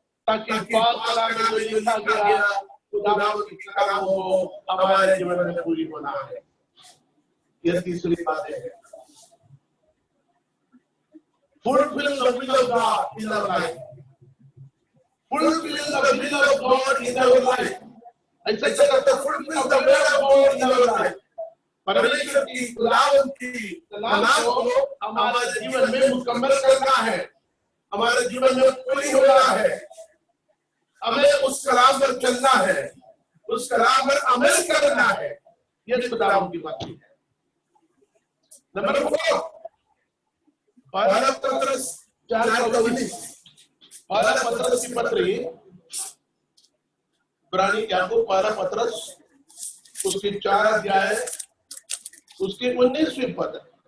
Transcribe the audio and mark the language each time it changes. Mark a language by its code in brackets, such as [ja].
[hi] ताकि पाक कलाम में जो लिखा गया खुदावंद की कलाम को हमारे जीवन में पूरी होना है। यह तीसरी बात है। [en] Fulfill the will of God in our life. Fulfill the will of God in our life. [hi] ऐसा करते [en] fulfill the will of God in our life. [hi] परमेश्वर की खुदावंद की कलाम को हमारे जीवन में मुकम्मल करना है, हमारे जीवन में पूरी होना है। हमें उस कलाम पर चलना है, उस कलाम पर अमल करना है। ये खुदावंद की बात है। नंबर 4, पहला पत्रस 4:19, पहला पत्रस की पत्री इब्रानी याकूब पहला पत्रस उसकी 4 अध्याय उसकी 19वीं पद।